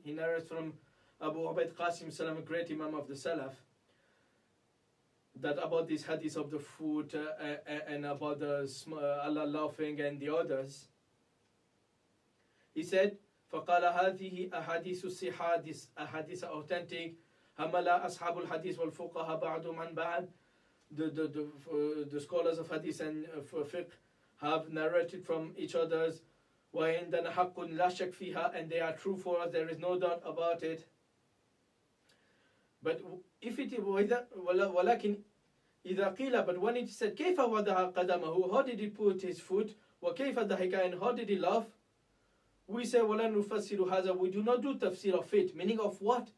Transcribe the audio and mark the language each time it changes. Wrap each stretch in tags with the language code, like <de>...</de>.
<en>He narrates from Abu Ubaid Qasim Salam, a great Imam of the Salaf, that about this hadith of the foot and about the Allah laughing and the others. He said,</en> <ar>فقال هذه أحاديث الصحة,</ar> <en>this ahadith are authentic.</en> <ar>حمل أصحاب الحديث والفقهاء بعضهم عن بعض.</ar> <en>The scholars of hadith and fiqh have narrated from each other's.</en> <ar>وعندنا حق لا شك فيها,</ar> <en>and they are true for us, there is no doubt about it. But if it</en> <ar>ولكن إذا قيل,</ar> <en>but when it said</en> <ar>كيف وضع قدمه,</ar> <en>how did he put his foot,</en> <ar>وكيف ضحك,</ar> <en>and how did he laugh, we say</en> <ar>ولا نفسر هذا,</ar> <en>we do not do tafsir of it, meaning of what?</en>